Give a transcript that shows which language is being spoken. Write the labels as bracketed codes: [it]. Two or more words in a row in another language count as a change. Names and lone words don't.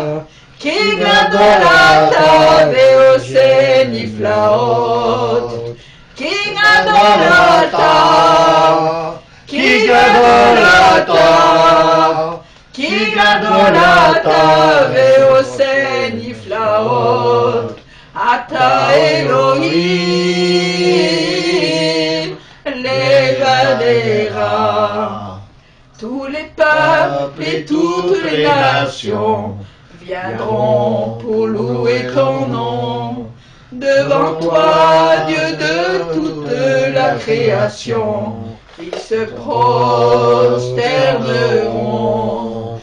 [he] כי גדול אתה ועושה נפלאות, כי גדול אתה, כי גדול אתה, כי גדול אתה ועושה נפלאות, אתה אלוהים לבדך. [fr] Tous les peuples et toutes les nations viendront pour louer ton nom. Devant toi, Dieu de toute la création, ils se prosterneront.